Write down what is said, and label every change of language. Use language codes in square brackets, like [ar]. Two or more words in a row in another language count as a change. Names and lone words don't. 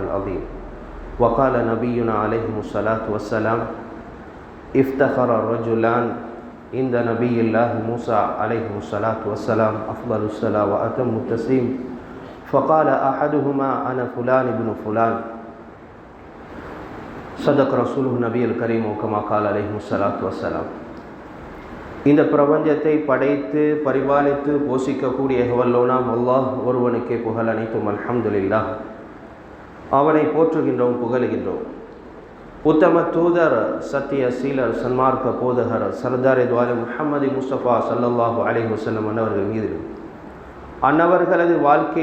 [ar] العظيم وقال نبينا عليه الصلاة والسلام افتخر الرجلان عند نبي الله موسى عليه الصلاة والسلام أفضل الصلاة وأتم التسليم فقال أحدهما أنا فلان ابن فلان صدق رسوله النبي الكريم كما قال عليه الصلاة والسلام. [ta] இந்த பிரபஞ்சத்தை படைத்து பரிபாலித்து போஷிக்கக்கூடிய வல்லோனாம் அல்லாஹ் ஒருவனுக்கே புகழ் அனைத்தும் அல்ஹம்துலில்லாஹ். அவனை போற்றுகின்றோம், புகழுகின்றோம். உத்தம தூதர், சத்திய சீலர், சன்மார்க்க போதகர், சர்தார் துவாலே முஹம்மது முஸ்தபா [ar] صلى الله عليه وسلم [ta] அன்னவர்கள் மீது அன்னவர்களது வாழ்க்கை